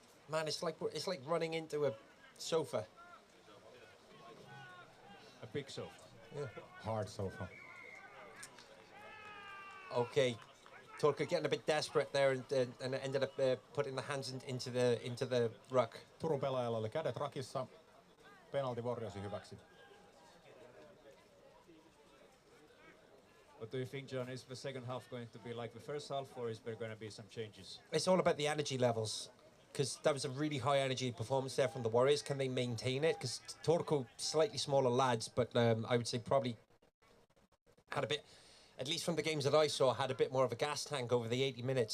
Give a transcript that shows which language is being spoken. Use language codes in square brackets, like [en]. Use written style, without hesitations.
[en] Man, it's like running into a sofa. A big sofa. Yeah. Hard sofa. Okay, Turku getting a bit desperate there and ended up putting the hands into the ruck. [fi] Turun pelaajalla oli kädet rakissa. Penalti Warriorsin hyväksi. [en] What do you think, John? Is the second half going to be like the first half, or is there going to be some changes? It's all about the energy levels, because that was a really high energy performance there from the Warriors. Can they maintain it? Because Turku, slightly smaller lads, but I would say probably had a bit, at least from the games that I saw, had a bit more of a gas tank over the 80 minutes.